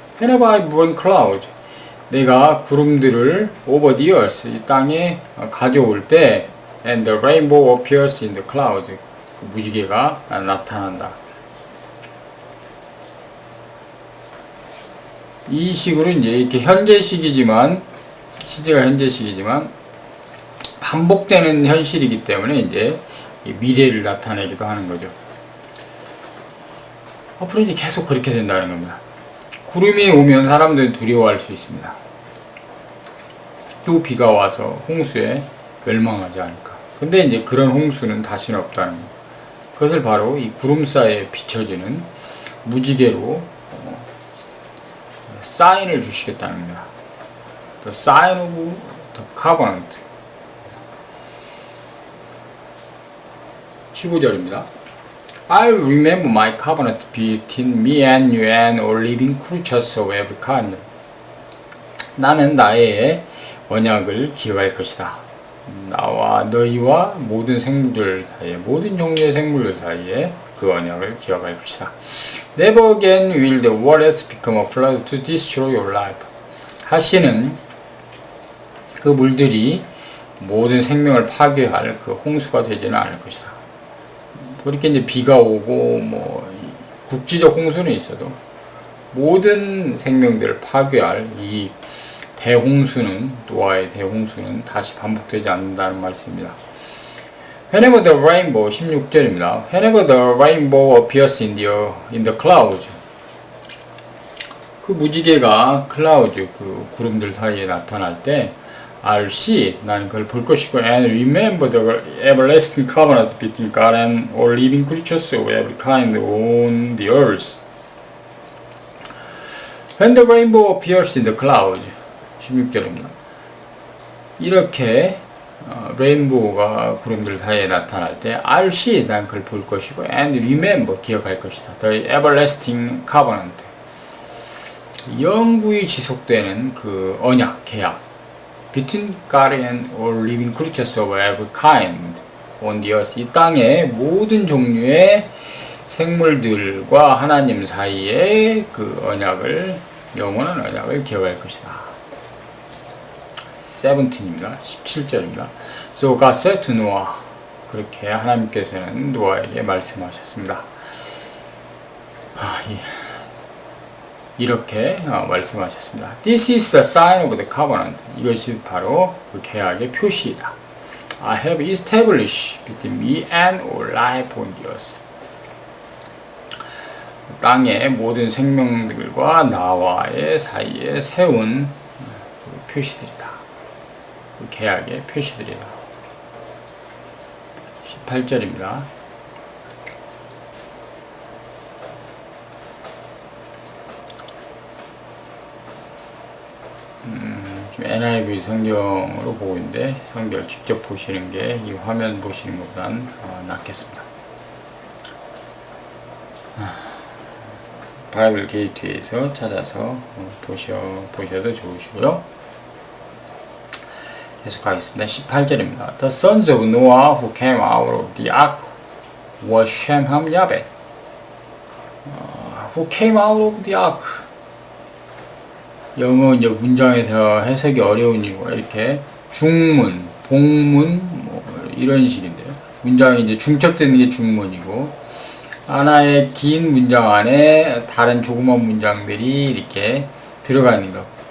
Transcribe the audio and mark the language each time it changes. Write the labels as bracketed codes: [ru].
[en] Whenever I bring clouds, [ko] 내가 구름들을 [en] over the earth, [ko] 이 땅에 가져올 때, [en] and the rainbow appears in the clouds, [ko] 그 무지개가 나타난다. 이 식으로 이제 이렇게 현재식이지만, 시제가 현재식이지만 반복되는 현실이기 때문에 이제 미래를 나타내기도 하는 거죠. 앞으로 이제 계속 그렇게 된다는 겁니다. 구름이 오면 사람들은 두려워할 수 있습니다. 또 비가 와서 홍수에 멸망하지 않을까. 근데 이제 그런 홍수는 다시는 없다는 거예요. 그것을 바로 이 구름 사이에 비춰지는 무지개로 사인을 주시겠다는 겁니다. [en] The sign of the covenant. [ko] 15절입니다. [en] I'll remember my covenant between me and you and all living creatures of every kind. [ko] 나는 나의 언약을 기억할 것이다. 나와 너희와 모든 생물들 사이에, 모든 종류의 생물들 사이에 그 언약을 기억할 것이다. [en] Never again will the waters become a flood to destroy your life. [ko] 다시는 그 물들이 모든 생명을 파괴할 그 홍수가 되지는 않을 것이다. 그렇게 이제 비가 오고 뭐 국지적 홍수는 있어도 모든 생명들을 파괴할 이 대홍수는, 노아의 대홍수는 다시 반복되지 않는다는 말씀입니다. [en] Whenever the rainbow, [ko] 16절입니다. [en] Whenever the rainbow appears in the clouds. [ko] 그 무지개가 [en] clouds, [ko] 그 구름들 사이에 나타날 때 [en] I'll see, [ko] 나는 그걸 볼 것이고 [en] and remember the everlasting covenant between God and all living creatures of every kind on the earth. When the rainbow appears in the clouds. [ko] 16절입니다. 이렇게 레인보우가 구름들 사이에 나타날 때 [en] I'll see, [ko] 난 그걸 볼 것이고 [en] and remember, [ko] 기억할 것이다. [en] The everlasting covenant. [ko] 영구히 지속되는 그 언약, 계약 [en] between God and all living creatures of every kind on the earth. [ko] 이 땅의 모든 종류의 생물들과 하나님 사이에 그 언약을, 영원한 언약을 기억할 것이다. 17입니다. 17절입니다. [en] So God said to Noah. [ko] 그렇게 하나님께서는 노아에게 말씀하셨습니다. 이렇게 말씀하셨습니다. [en] This is the sign of the covenant. [ko] 이것이 바로 그 계약의 표시이다. [en] I have established between me and all life on the earth. [ko] 땅의 모든 생명들과 나와의 사이에 세운 그 표시들이다. 그 계약의 표시들이다. 18절입니다. 지금 NIV 성경으로 보고 있는데 성경을 직접 보시는 게 이 화면 보시는 것보단 낫겠습니다. 바이블 게이트에서 찾아서 보셔도 좋으시고요. 계속하겠습니다. 18절입니다. [en] The sons of Noah who came out of the ark were Shem, Ham, Yafet. Who came out of the ark. [ko] 영어 이제 문장에서 해석이 어려운 이유가 이렇게 중문, 복문 뭐 이런 식인데요. 문장이 이제 중첩되는 게 중문이고 하나의 긴 문장 안에 다른 조그만 문장들이 이렇게 들어가는 것.